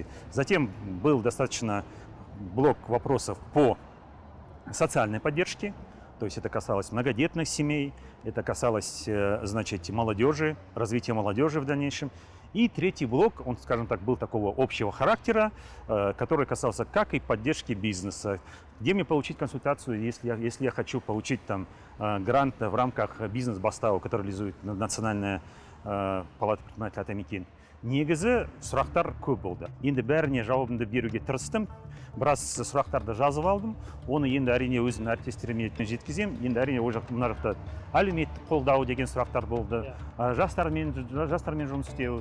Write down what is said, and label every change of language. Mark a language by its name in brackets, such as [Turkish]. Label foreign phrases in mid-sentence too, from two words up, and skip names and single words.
[Russian] Затем был достаточно блок вопросов по социальной поддержке, то есть это касалось многодетных семей, это касалось, значит, молодежи, развития молодежи в дальнейшем. И третий блок, он, скажем так, был такого общего характера, который касался как и поддержки бизнеса, где мне получить консультацию, если я хочу получить там грант в рамках бизнес-бастау, который реализует Национальная палата предпринимателей Атамекен. [Kazakh] Негізі сұрақтар көп болды. Енді бәріне жауабымды беруге тырыстым. Біраз сұрақтарды жазып алдым. Оны енді әрине өзімнің әріптестеріме жеткізем. Енді әрине мына жақта әлеуметтік қолдау деген сұрақтар болды. Жастармен жұмыс істеу.